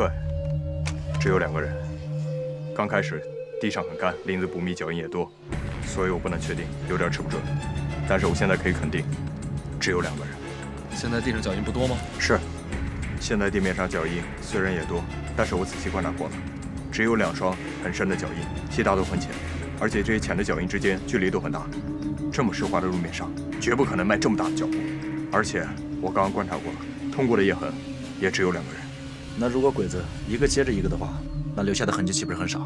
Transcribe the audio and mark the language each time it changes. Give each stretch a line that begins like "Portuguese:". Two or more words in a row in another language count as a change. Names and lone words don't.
Chinese: 对，只有2个人。刚開始地上很乾，林子不密，腳印也多，所以我不能確定，有點吃不準。但是我現在可以肯定，只有2個人。現在地上腳印不多嗎？是，現在地面上腳印雖然也多，但是我仔細觀察過了，只有2雙很深的腳印，其他都很淺，而且這些淺的腳印之間距離都很大。這麼濕滑的路面上，絕不可能邁這麼大的腳步。而且我剛剛觀察過了，通過的夜痕也只有2個人。那如果鬼子一個接着一個的話，那留下的痕跡豈不是很少？